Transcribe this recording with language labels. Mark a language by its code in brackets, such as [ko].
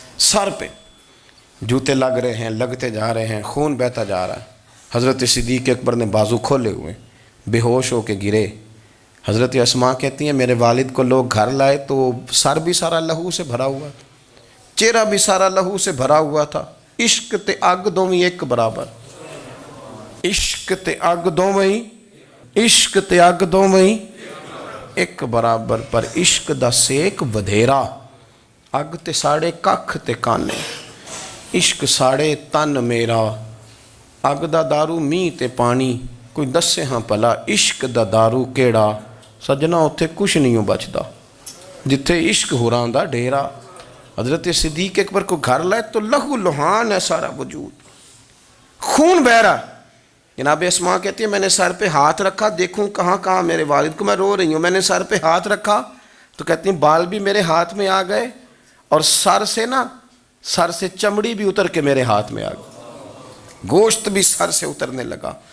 [ur] سر پہ جوتے لگ رہے ہیں, لگتے جا رہے ہیں, خون بہتا جا رہا ہے. حضرت صدیق اکبر نے بازو کھولے ہوئے, بے ہوش ہو کے گرے. حضرت اسماء کہتی ہیں میرے والد کو لوگ گھر لائے تو سر بھی سارا لہو سے بھرا ہوا تھا، چہرہ بھی سارا لہو سے بھرا ہوا تھا. [pa] عشق تے اگ دوویں ایک برابر، عشق تے اگ دوویں، عشق تے اگ دوویں ایک برابر، پر عشق دا سیک ودھیرا. اگ تے ساڑے ککھ تے کانے، عشق ساڑے تن میرا. اگ دا دارو می تے پانی، کوئی دسے ہاں پلا عشق دا دارو کیڑا. سجنا اتھے کچھ نہیں بچدا جتھے عشق ہوراں دا ڈیرا. [ur] حضرت صدیق اکبر کو گھر لائے تو لہو لہان ہے سارا وجود، خون بہ رہا. جناب اسماء کہتی ہے میں نے سر پہ ہاتھ رکھا دیکھوں کہاں کہاں میرے والد کو، میں رو رہی ہوں. میں نے سر پہ ہاتھ رکھا تو کہتی ہیں بال بھی میرے ہاتھ میں آ گئے اور سر سے چمڑی بھی اتر کے میرے ہاتھ میں آ گئی، گوشت بھی سر سے اترنے لگا.